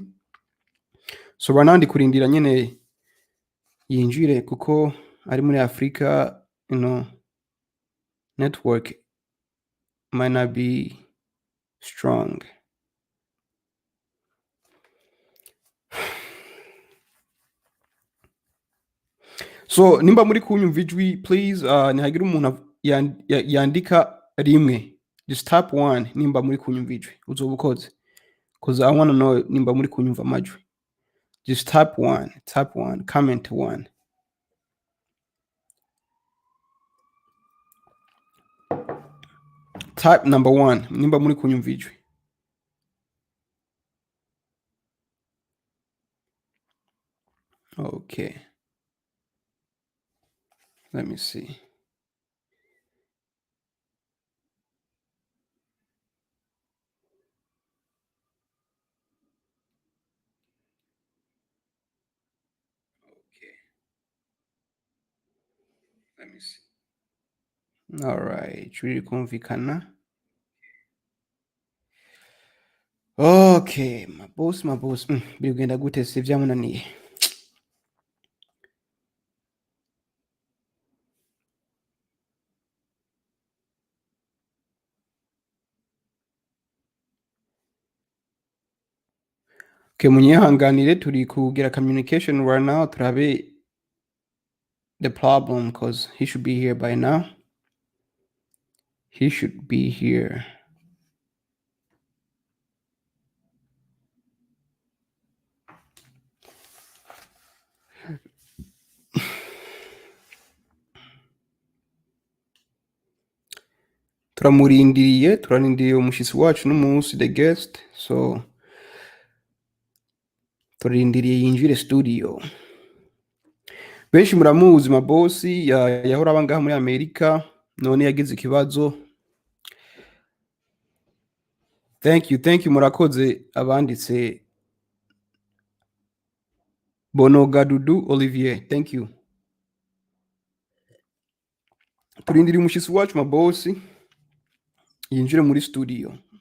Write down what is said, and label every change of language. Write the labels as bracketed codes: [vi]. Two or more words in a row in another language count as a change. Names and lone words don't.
[rn] So banandi kurindira nyene yinjire kuko ari muri Afrika, [en] network might not be strong. [rn] So nimba muri kunyumva ijwi, please nihagira umuntu yandika rimwe, [en] just tap 1 [rn] nimba muri kunyumva ijwi, uzoba ukoze, [en] cause I want to know [rn] nimba muri kunyumva amajwi. [en] Just tap 1, comment 1. Type number 1 [rn] nimba muri kunyumva ijwi. [en] Okay, let me see. Okay, let me see. All right, [rn] turi kumvikana. Okay, Mabosi bigenda gute se vyamunaniye? [en] Okay, [rn] munyihanganire turi kugira [en] communication right now, turabe the problem, cause he should be here by now. He should be here. [rn] turarindiriye umushitsi wacu n'umunsi, [en] the guest. [rn] So turarindiriye yinjire studio. Benshi muramuzi Mabosi, yahora abangaha muri Amerika, none yagize ikibazo. [en] Thank you [rn] murakoze abanditse. Bonogadudu Olivier, [en] thank you. [rn] Turindiriye umushitsi wacu Mabosi yinjire muri studio.